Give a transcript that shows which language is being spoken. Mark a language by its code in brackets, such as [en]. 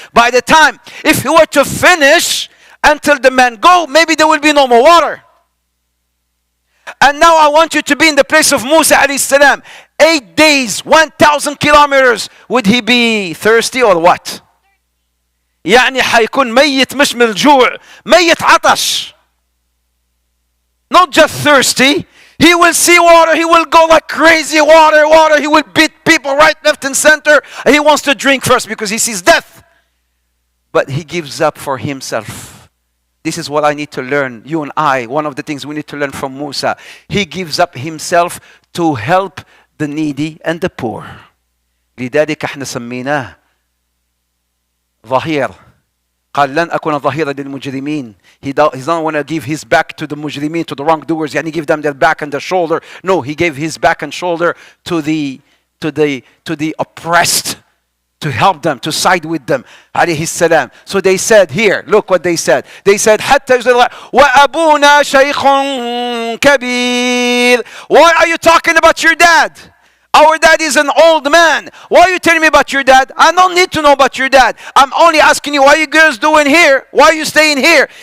[en] By the time, if you were to finish until the men go, maybe there will be no more water. And now I want you to be in the place of Musa alayhi salam. 8 days, 1,000 kilometers. Would he be thirsty or what? [ar] يعني حيكون ميت مش من الجوع، ميت عطش. [en] Not just thirsty. He will see water, he will go like crazy, water, he will beat people right, left and center. He wants to drink first because he sees death. But he gives up for himself. This is what I need to learn, you and I. One of the things we need to learn from Musa. He gives up himself to help the needy and the poor. [ar] لذلك احنا سميناه ظهير. قال لن أكون ظهيرا للمجرمين. [en] He don't want to give his back to the mujrimin, to the wrongdoers. [ar] يعني [en] give them their back and their shoulder. No, he gave his back and shoulder to the oppressed, to help them, to side with them. [ar] عليه السلام. [en] So they said here, look what they said. They said [ar] حتى وأبونا شيخ كبير. [en] Why are you talking about your dad? Our dad is an old man. Why are you telling me about your dad? I don't need to know about your dad. I'm only asking you, what are you girls doing here? Why are you staying here?